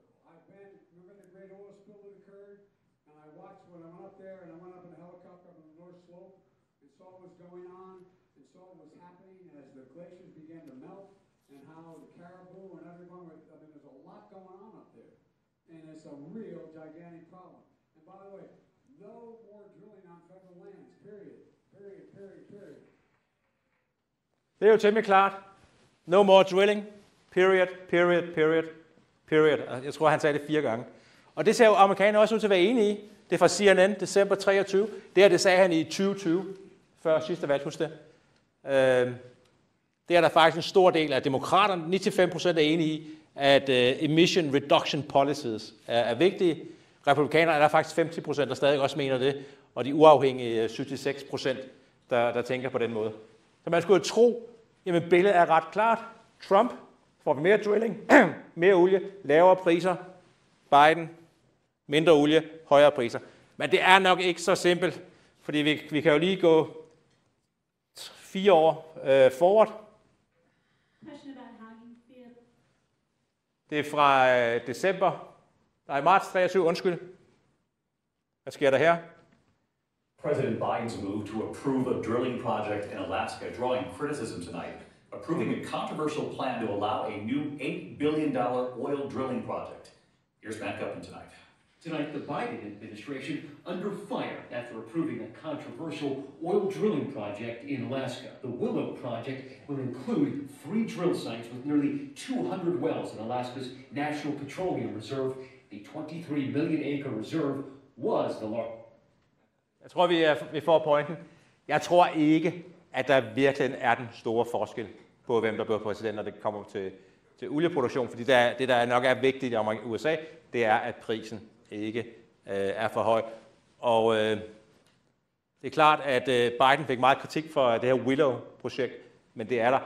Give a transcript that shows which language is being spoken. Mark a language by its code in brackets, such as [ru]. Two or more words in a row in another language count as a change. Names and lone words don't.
[en] I've been, remember the great oil spill that occurred? And I watched when I went up there, and I went up in a helicopter up on the North Slope, and saw what was going on, and saw what was happening as the glaciers began to melt, and how the caribou and everyone were, I mean, there's a lot going on up there. And it's a real gigantic problem. And by the way, no more drilling on federal lands, period. Period. [da] Det er jo temmelig klart. [en] No more drilling, period. [da] Jeg tror, han sagde det 4 gange. Og det ser jo amerikanerne også ud til at være enige i. Det er fra CNN, december 23. Det sagde han i 2020, før sidste valg, husk det. Det er der faktisk en stor del af demokraterne, 95% er enige i, at [en] emission reduction policies [da] er vigtige. Republikanerne er der faktisk 50%, der stadig også mener det, og de uafhængige 76%, der tænker på den måde. Så man skulle jo tro, jamen billedet er ret klart. Trump får mere drilling, mere olie, lavere priser. Biden, mindre olie, højere priser. Men det er nok ikke så simpelt, fordi vi kan jo lige gå 4 år forward. Det er fra marts 23, undskyld. Hvad sker der her? [en] President Biden's move to approve a drilling project in Alaska drawing criticism tonight, approving a controversial plan to allow a new $8 billion oil drilling project. Here's Matt Gutman tonight. Tonight, the Biden administration under fire after approving a controversial oil drilling project in Alaska. The Willow project will include 3 drill sites with nearly 200 wells in Alaska's National Petroleum Reserve The 23 million acre reserve was the largest. [da] Jeg tror, vi får pointen. Jeg tror ikke, at der virkelig er den store forskel på, hvem der bliver præsident, når det kommer til olieproduktion. Fordi det, der nok er vigtigt i USA, det er, at prisen ikke er for høj. Og det er klart, at Biden fik meget kritik for det her Willow-projekt, men det er der.